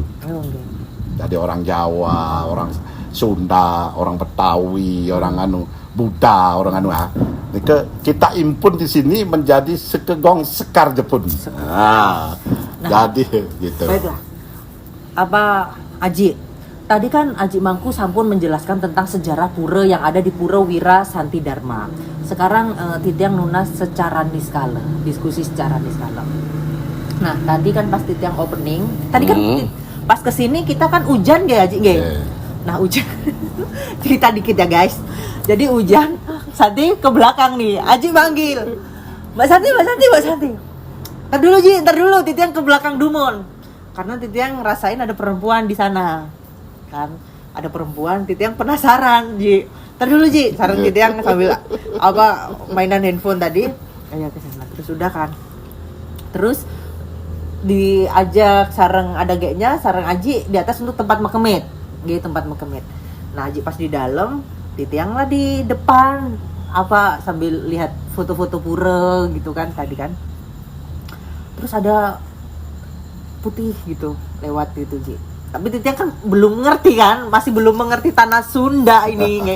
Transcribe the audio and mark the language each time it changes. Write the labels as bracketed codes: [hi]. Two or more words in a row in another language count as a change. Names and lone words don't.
[id] Jadi orang Jawa, orang Sunda, orang Betawi, orang Buddha, orang kita impun di sini menjadi sekegong Sekar Jepun. Jadi gitu. Baiklah. Aji, tadi kan Aji Mangku sampun menjelaskan tentang sejarah pura yang ada di Pura Wira Santi Dharma. Sekarang Titiang Nunas secara niskala, diskusi secara niskala. Nah, tadi kan pas Titiang opening, tadi kan pas kesini kita kan hujan ya Aji, Nah, hujan. Cerita dikit ya guys. Jadi hujan, Santi ke belakang nih, Aji manggil, Mbak Santi. Ntar dulu, Titiang ke belakang Dumon. Karena Titiang ngerasain ada perempuan di sana. Kan, ada perempuan, Titiang penasaran, Ji. Ntar dulu, Ji. Saran Titiang sambil mainan handphone tadi. Ayo ke sana. Terus udah kan. Terus diajak sareng ada geknya, sareng Aji di atas untuk tempat mekemit. Tempat mekemit. Nah, Aji pas di dalam, Titiang lah di depan sambil lihat foto-foto pura gitu kan tadi kan. Terus ada putih gitu lewat gitu, Ji. Tapi Titiang kan belum ngerti kan, masih belum mengerti tanah Sunda ini.